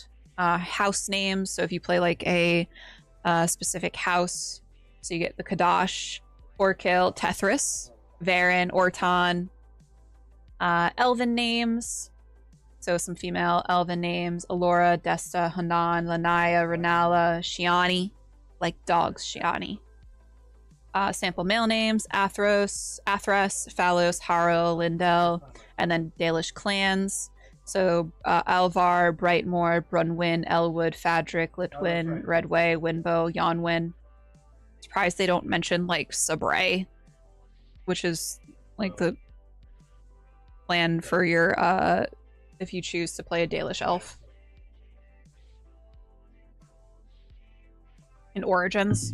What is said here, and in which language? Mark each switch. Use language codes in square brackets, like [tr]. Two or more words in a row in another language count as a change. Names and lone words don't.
[en] House names, so if you play like a specific house, so you get the Kadash, Orkil, Tethris, Varen, Orton. Elven names, so some female elven names: Alora, Desta, Hanan, Lanaya, Renala, Shiani, like dogs, Shiani. Sample male names: Athras, Phalos, Harrow, Lindell, and then Dalish clans. So Alvar, Brightmoor, Brunwyn, Elwood, Fadric, Litwin, Redway, Winbow, Yonwyn. Surprised they don't mention like Sabray, which is like the plan for your if you choose to play a Dalish elf in Origins.